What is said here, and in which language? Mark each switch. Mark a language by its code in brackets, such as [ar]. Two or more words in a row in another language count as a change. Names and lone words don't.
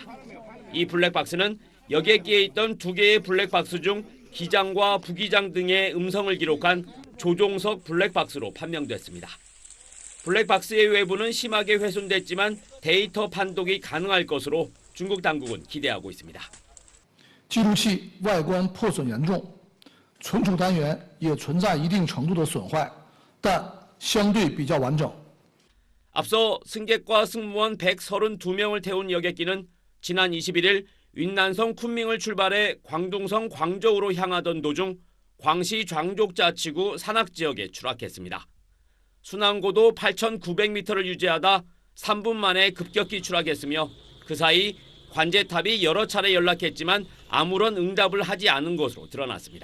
[ko] 이 블랙박스는 여객기에 있던 2개의 블랙박스 중 기장과 부기장 등의 음성을 기록한 조종석 블랙박스로 판명됐습니다. 블랙박스의 외부는 심하게 훼손됐지만 데이터 판독이 가능할 것으로 중국 당국은 기대하고 있습니다. [zh] 记录器外观破损严重，存储单元也存在一定程度的损坏，但相对比较完整。 [ko] 앞서 승객과 승무원 132명을 태운 여객기는 지난 21일 윈난성 쿤밍을 출발해 광둥성 광저우로 향하던 도중 광시 장족자치구 산악 지역에 추락했습니다. 순항고도 8,900m를 유지하다 3분 만에 급격히 추락했으며 그 사이 관제탑이 여러 차례 연락했지만 아무런 응답을 하지 않은 것으로 드러났습니다.